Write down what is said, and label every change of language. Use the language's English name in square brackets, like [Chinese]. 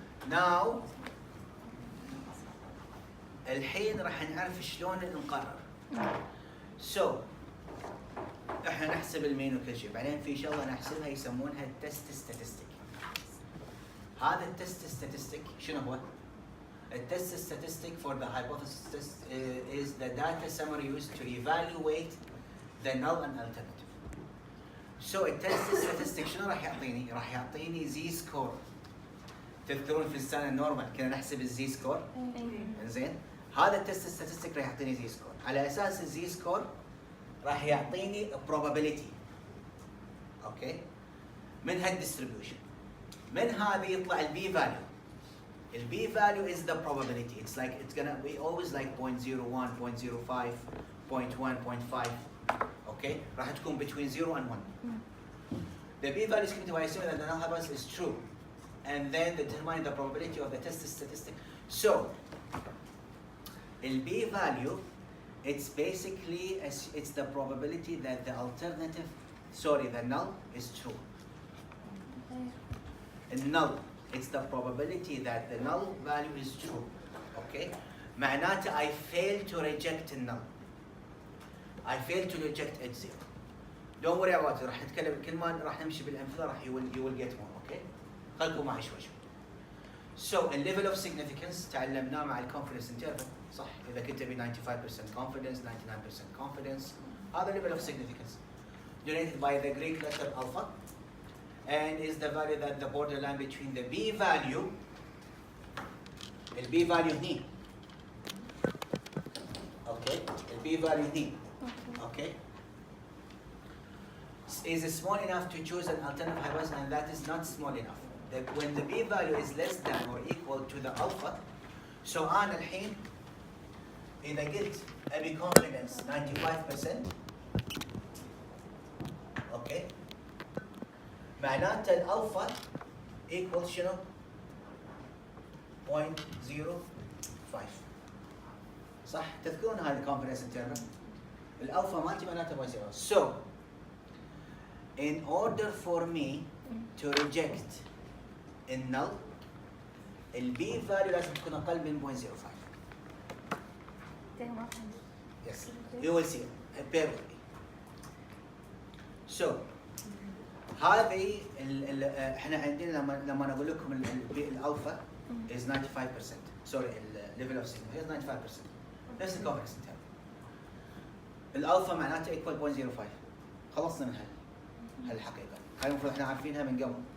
[English] Now [Arabic] الحين راح نعرف شلون نقرر. [English] So [Arabic] احنا نحسب المين وكل شيء، بعدين في شغله نحسبها يسمونها التست ستاتستيك. هذا التست ستاتستيك شنو هو؟ التست ستاتستيك [English] for the hypothesis test is the data summary used to evaluate the null and alternative. So [Arabic] التست ستاتستيك شنو راح يعطيني؟ راح يعطيني زي سكور. تذكرون في السنه النورمال كنا نحسب الزي سكور؟ زين؟ هذا التست ستاتستيك راح يعطيني زي سكور، على اساس الزي سكور راح يعطيني probability. اوكي؟ من هالديستريبيوشن. من هذه يطلع البي فاليو. [English] البي value is the probability. It's like it's gonna be always like 0.01, 0.05, 0.1, 0.5. Okay? [Arabic] راح تكون [English] between 0 and 1. The b value is given to assume that the null hypothesis is true, and then determine the probability of the test statistic. So, the b value, it's basically it's the probability that the alternative, sorry, the null is true. The null, it's the probability that the null value is true. Okay? [Arabic] معناته [English] I fail to reject the null. I fail to reject H0. Don't worry about it. [Arabic] راح نتكلم كل ما راح نمشي بالأمثلة راح [English] you will get more. Okay? [Arabic] خلكم معي شوي شوي. [English] So a level of significance [Arabic] تعلمناه مع [English] confidence interval. [Arabic] صح؟ إذا كنت ب [English] 95% confidence, 99% confidence. هذا level of significance. Denoted by the Greek letter alpha. And is the value that the borderline between the b value, the b value [Arabic] هني. [English] Okay? The b value [Arabic] هني. [English] Okay? Is small enough to choose an alternative hypothesis, and that is not small enough. When the b value is less than or equal to the alpha, so [Arabic] أنا الحين إذا قلت أبي [English] confidence 95%, okay? [Arabic] معناته الألفا equal شنو؟ 0.05. صح؟ تذكرون هذا confidence interval؟ الألفا مالتي معناته 0.05. [English] So in order for me to reject a null, the b value [Arabic] لازم تكون أقل من [English] 0.05. Yes, you will see. Bear with me. So [Arabic] هذه احنا عندنا لما نقول لكم الالفا [English] is 95%. Sorry, level of significance is 95%. [Arabic] نفس الكونفرنس انترفال. الالفا معناته equal 0.05. خلصنا من هالحقيقه. هاي المفروض احنا عارفينها من قبل.